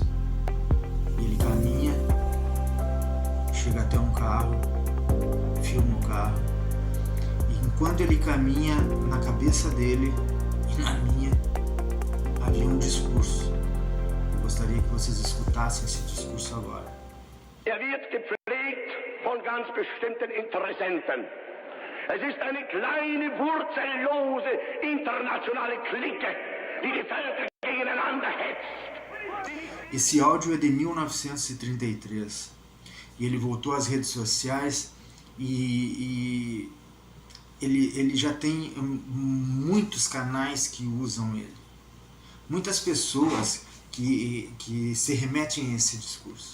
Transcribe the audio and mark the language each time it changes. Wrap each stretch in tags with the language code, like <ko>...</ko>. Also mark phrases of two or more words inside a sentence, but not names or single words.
<pt>Ele caminha, chega até um carro, filma o carro, e enquanto ele caminha, na cabeça dele e na minha havia um discurso. Eu gostaria que vocês escutassem esse discurso agora.</pt> <de>Wird gepflegt von ganz bestimmten Interessenten. Es ist eine kleine, wurzellose, internationale Clique, die die Völker gegeneinander hetzt.</de> <pt>Esse áudio é de 1933 e ele voltou às redes sociais e ele já tem muitos canais que usam ele. Muitas pessoas que se remetem a esse discurso.</pt>